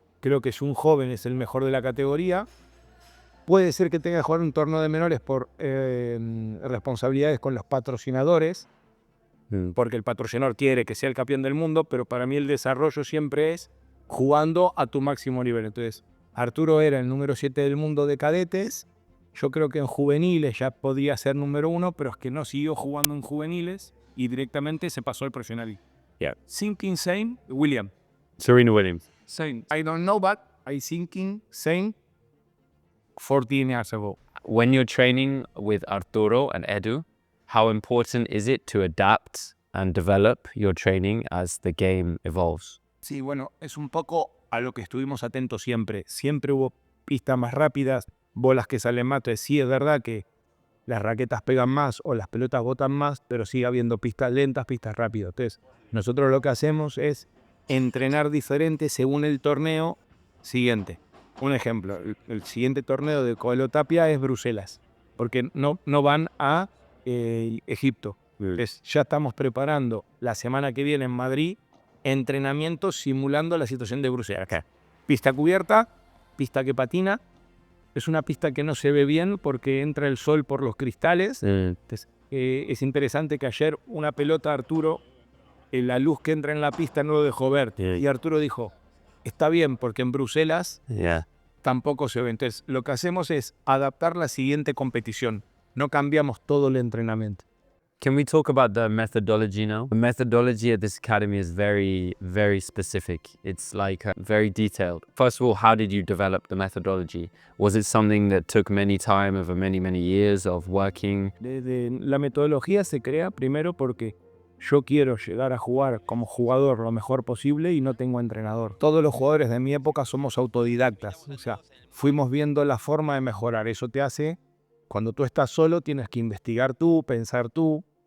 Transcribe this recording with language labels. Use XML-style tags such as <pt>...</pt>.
<es>Creo que si un joven es el mejor de la categoría, puede ser que tenga que jugar un torneo de menores por responsabilidades con los patrocinadores, porque el patrocinador quiere que sea el campeón del mundo, pero para mí el desarrollo siempre es jugando a tu máximo nivel. Entonces, Arturo era el número 7 del mundo de cadetes. Yo creo que en juveniles ya podía ser número 1, pero es que no siguió jugando en juveniles y directamente se pasó al profesional.</es> <en>Yeah. Thinking same, William. Serena Williams. Same. I don't know, but I thinking same 14 years ago. When you're training with Arturo and Edu, how important is it to adapt and develop your training as the game evolves?</en> <es>Sí, bueno, es un poco a lo que estuvimos atentos siempre. Siempre hubo pistas más rápidas, bolas que salen más. Entonces sí es verdad que las raquetas pegan más o las pelotas botan más, pero sigue habiendo pistas lentas, pistas rápidas. Entonces nosotros lo que hacemos es entrenar diferente según el torneo siguiente. Un ejemplo, el siguiente torneo de Coelho Tapia es Bruselas, porque no van a Egipto. Entonces ya estamos preparando la semana que viene en Madrid entrenamientos simulando la situación de Bruselas. Pista cubierta, pista que patina. Es una pista que no se ve bien porque entra el sol por los cristales. Entonces, es interesante que ayer una pelota Arturo, la luz que entra en la pista no lo dejó ver. Y Arturo dijo, está bien porque en Bruselas tampoco se ve. Entonces lo que hacemos es adaptar la siguiente competición. No cambiamos todo el entrenamiento.</es> <en>Can we talk about the methodology now? The methodology at this academy is very, very specific. It's like very detailed. First of all, how did you develop the methodology? Was it something that took many time over many, many years of working?</en> <es>La metodología se crea primero porque yo quiero llegar a jugar como jugador lo mejor posible y no tengo entrenador. Todos los jugadores de mi época somos autodidactas. O sea, fuimos viendo la forma de mejorar. Eso te hace, cuando tú estás solo, tienes que investigar tú, pensar tú.</es>